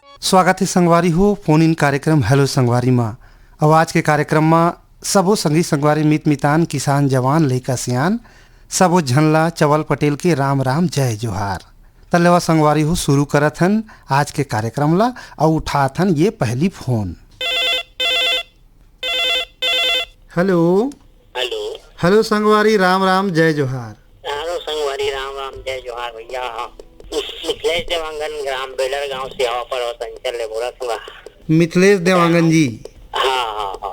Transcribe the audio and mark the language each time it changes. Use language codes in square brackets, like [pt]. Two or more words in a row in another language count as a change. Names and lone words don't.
[hne] स्वागत है संगवारी हो फोन इन कार्यक्रम हेलो संगवारी माँ। अब आज के कार्यक्रम में सबो संगी संगवारी मित मितान किसान जवान लइका सियान सबो झनला चवल पटेल के राम राम जय जोहार। तलेवा संगवारी हो शुरू करत हन आज के कार्यक्रम ला और उठात हन ये पहली फोन। हेलो हेलो हेलो संगवारी राम राम जय जोहार। हेलो संगवारी राम राम जय जोहार भैया। मिथिलेश देवांगन ग्राम बेलर गांव सिहावा पर और संचल ले बोला था। मिथिलेश देवांगन जी हाँ